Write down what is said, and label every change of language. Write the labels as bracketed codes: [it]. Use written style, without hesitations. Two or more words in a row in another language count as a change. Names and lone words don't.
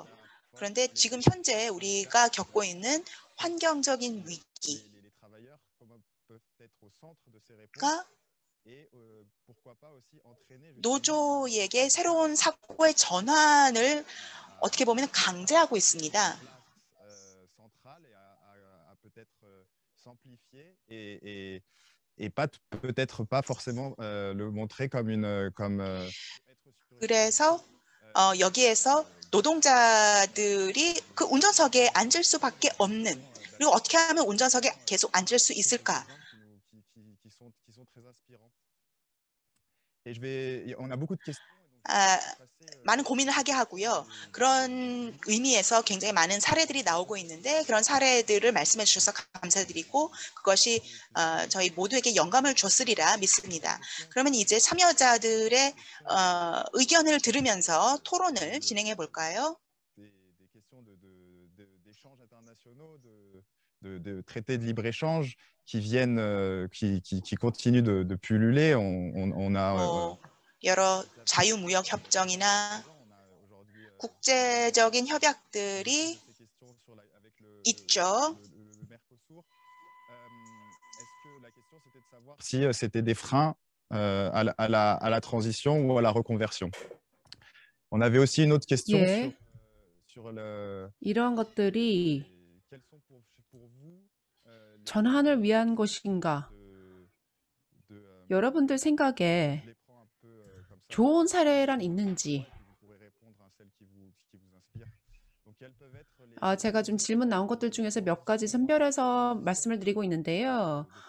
[ko] 그런데 지금 현재 우리가 겪고 있는 환경적인 위기가 노조에게 새로운 사고의 전환을 어떻게 보면 강제하고 있습니다. [fr] Et peut-être pas forcément le montrer comme [ko] 그래서 여기에서 노동자들이 그 운전석에 앉을 수밖에 없는, 그리고 어떻게 하면 운전석에 계속 앉을 수 있을까? 많은 고민을 하게 하고요. 그런 의미에서 굉장히 많은 사례들이 나오고 있는데 그런 사례들을 말씀해 주셔서 감사드리고 그것이 저희 모두에게 영감을 줬으리라 믿습니다. 그러면 이제 참여자들의 의견을 들으면서 토론을 진행해 볼까요? [fr] de traités de libre-échange qui viennent, qui continuent de pulluler. On a [ko] 여러 자유무역 협정이나 국제적인 협약들이 있죠. [fr] Si c'était des freins à la transition ou à la reconversion. On avait aussi une autre question [ko] 예, [fr] sur le. [ko] 이런 것들이 전환을 위한 것인가? 여러분들 생각에 좋은 사례란 있는지? 제가 좀 질문 나온 것들 중에서 몇 가지 선별해서 말씀을 드리고 있는데요.